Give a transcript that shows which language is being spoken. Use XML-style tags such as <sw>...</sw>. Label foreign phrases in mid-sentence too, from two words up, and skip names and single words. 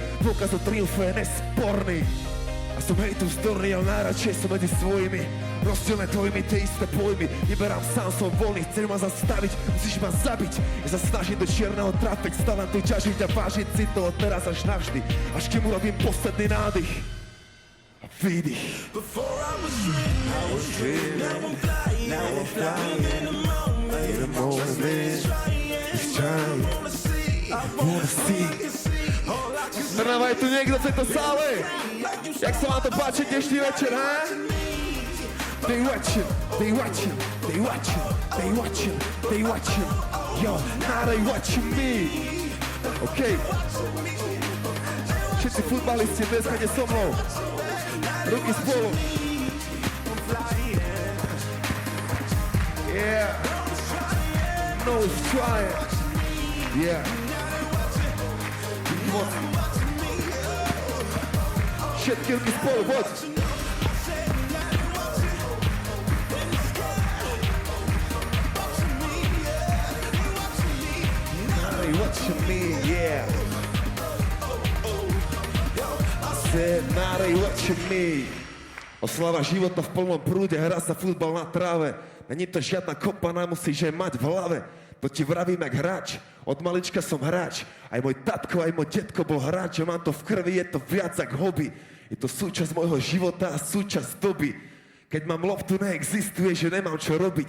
<sk>Dôkaz o triumfu je nesporný. A som hejtu vzdorný, ale najradšej som medzi svojimi. Rozdielne tvojimi tie isté pojmy, vyberám sám, som voľný, chceš ma zastaviť, musíš ma zabiť. Ja sa snažím do čierneho trafiť, stávam tu ťažiť a vážiť si to od teraz až navždy, až kým urobím posledný nádych. Výdych.</sk> <en>Before I was dreaming, now I'm flying in the moment. It's trying, I wanna see.</en> <sk>Trnava, je tu niekto v tejto sále? Jak sa vám to páči dnešný večer, ha?</sk> <en>They watching. Yo, now they watching me. OK.</en> <sk>Všetci futbalisti dneska nie so mnou. Ruky spolu.</sk> <en>Yeah. No, it's trying. Yeah.</en> <sk>Všetky ruky spolu, poď.</sk> <en>Hey, watching me, yeah. Now they watching me.</en> <sk>Oslava života v plnom prúde, hrá sa futbal na tráve. Není to žiadna kopaná, musíš je mať v hlave. To ti vravím jak hráč, od malička som hráč. Aj môj tatko, aj môj detko bol hráč, že mám to v krvi, je to viac jak hobby. Je to súčasť môjho života a súčasť doby. Keď mám loptu, neexistuje, že nemám čo robiť.</sk>